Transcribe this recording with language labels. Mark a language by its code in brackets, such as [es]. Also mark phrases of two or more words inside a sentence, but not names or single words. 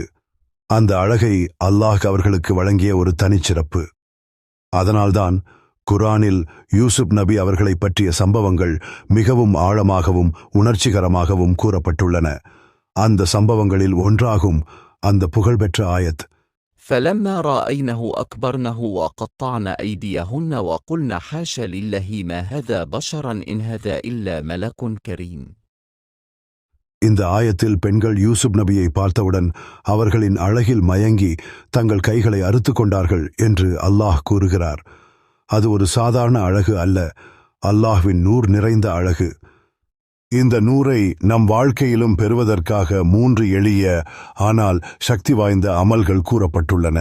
[ta] அந்த அழகை அல்லாஹ் அவர்களுக்கு வழங்கிய ஒரு தனிச்சிறப்பு. அதனால்தான் குர்ஆனில் யூசுப் நபி அவர்களை பற்றிய சம்பவங்கள் மிகவும் ஆழமாகவும் உணர்ச்சிகரமாகவும் கூறப்பட்டுள்ளன. அந்த சம்பவங்களில் ஒன்றாகும் அந்த புகழ்பெற்ற ஆயத், [ar] فلما رأينه أكبرنه وقطعن أيديهن وقلن حاش لله ما هذا بشرا إن هذا إلا ملك كريم. [ta] இந்த ஆயத்தில் பெண்கள் யூசுப் நபியை பார்த்தவுடன் அவர்களின் அழகில் மயங்கி தங்கள் கைகளை அறுத்து கொண்டார்கள் என்று அல்லாஹ் கூறுகிறார். அது ஒரு சாதாரண அழகு அல்ல, அல்லாஹ்வின் நூர் நிறைந்த அழகு. இந்த நூரை நம் வாழ்க்கையிலும் பெறுவதற்காக 3 எளிய ஆனால் சக்தி வாய்ந்த அமல்கள் கூறப்பட்டுள்ளன.